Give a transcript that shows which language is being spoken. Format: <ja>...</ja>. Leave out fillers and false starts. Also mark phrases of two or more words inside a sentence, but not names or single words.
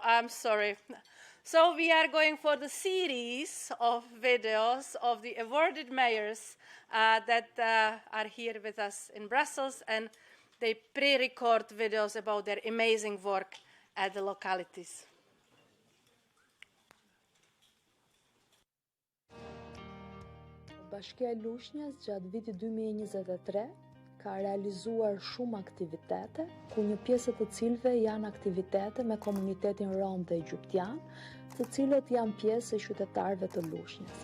<en>I'm sorry. So we are going for the series of videos of the awarded mayors that are here with us in Brussels, and they pre-record videos about their amazing work at the localities.</en> <sq>Bashkia e Lushnjës gjatë vitit 2023 ka realizuar shumë aktivitete, ku një pjesë të cilëve janë aktivitete me komunitetin rom dhe egyptian, të cilët janë pjesë e qytetarëve të Lushnjës.</sq>